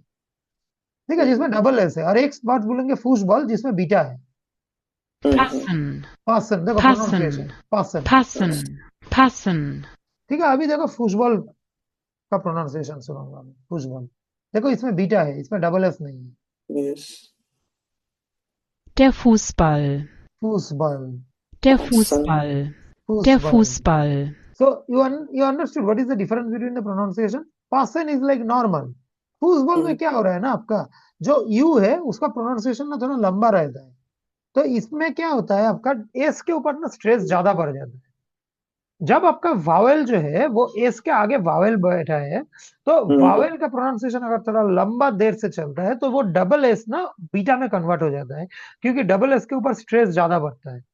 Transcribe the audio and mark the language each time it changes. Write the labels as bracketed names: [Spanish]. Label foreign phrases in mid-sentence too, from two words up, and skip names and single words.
[Hindi] ठीक है, जिसमें [English] double S [Hindi] है. और एक बात बोलेंगे फूसबॉल जिसमें बीटा है. [German] Passen. [Hindi] पासन. देखो [German] Passen. [Hindi] प्रोनाउंसिएशन. पासन. [German] Passen. Passen. [Hindi] ठीक है, अभी देखो फूसबॉल का प्रोनाउंसिएशन सुनाऊंगा मैं. फूसबॉल. देखो इसमें बीटा है, इसमें [English] double S [Hindi] नहीं है. [English] Yes. [German] Der Fußball. फूसबॉल. Der Passen. Fußball. Der Fußball. [English] So you understood what is the difference between the pronunciation? Passen is like normal. [Hindi] फूसबॉल में क्या हो रहा है ना, आपका जो यू है उसका प्रोनाउंसिएशन ना थोड़ा लंबा रहता है. तो इसमें क्या होता है, आपका एस के ऊपर ना स्ट्रेस ज्यादा बढ़ जाता है. जब आपका वावेल जो है वो एस के आगे वावेल बैठा है, तो वावेल का प्रोनाउंसिएशन अगर थोड़ा लंबा देर से चलता है तो वो [English] double S [Hindi] ना बीटा में कन्वर्ट हो जाता है, क्योंकि [English] double S [Hindi] के ऊपर स्ट्रेस ज्यादा बढ़ता है.